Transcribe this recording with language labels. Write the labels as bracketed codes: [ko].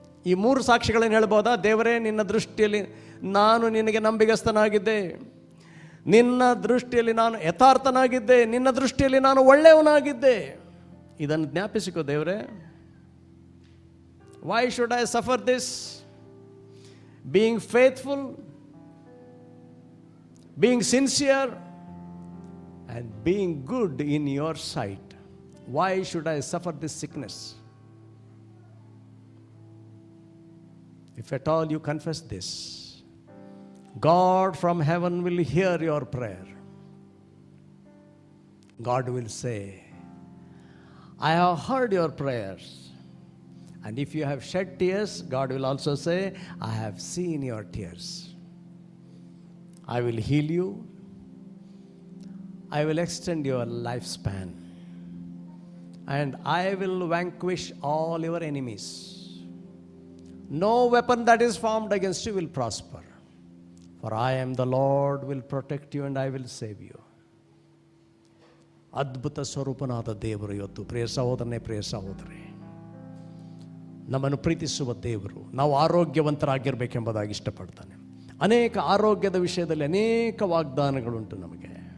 [kn] ಈ 3 ಸಾಕ್ಷಿಗಳನ್ನು ಹೇಳ್ಬೋದಾ? ದೇವರೇ, ನಿನ್ನ ದೃಷ್ಟಿಯಲ್ಲಿ ನಾನು ನಿನಗೆ ನಂಬಿಗಸ್ತನಾಗಿದ್ದೆ, ನಿನ್ನ ದೃಷ್ಟಿಯಲ್ಲಿ ನಾನು ಯಥಾರ್ಥನಾಗಿದ್ದೆ, ನಿನ್ನ ದೃಷ್ಟಿಯಲ್ಲಿ ನಾನು ಒಳ್ಳೆಯವನಾಗಿದ್ದೆ. ಇದನ್ನು ಜ್ಞಾಪಿಸಿಕೋ ದೇವರೇ. [en] Why should I suffer this? Being faithful, being sincere, and being good in your sight. Why should I suffer this sickness? If at all you confess this, God from heaven will hear your prayer. God will say, I have heard your prayers. And if you have shed tears, God will also say, I have seen your tears. I will heal you. I will extend your lifespan. And I will vanquish all your enemies. No weapon that is formed against you will prosper. For I am the Lord, will protect you and I will save you. [kn] ಅದ್ಭುತ ಸ್ವರೂಪನಾದ ದೇವರು ಇವತ್ತು ಪ್ರಿಯ ಸಹೋದರನೇ, ಪ್ರಿಯ ಸಹೋದರಿ, ನಮ್ಮನ್ನು ಪ್ರೀತಿಸುವ ದೇವರು ನಾವು ಆರೋಗ್ಯವಂತರಾಗಿರಬೇಕೆಂಬುದಾಗಿ ಇಷ್ಟಪಡ್ತಾನೆ. ಅನೇಕ ಆರೋಗ್ಯದ ವಿಷಯದಲ್ಲಿ ಅನೇಕ ವಾಗ್ದಾನಗಳುಂಟು ನಮಗೆ.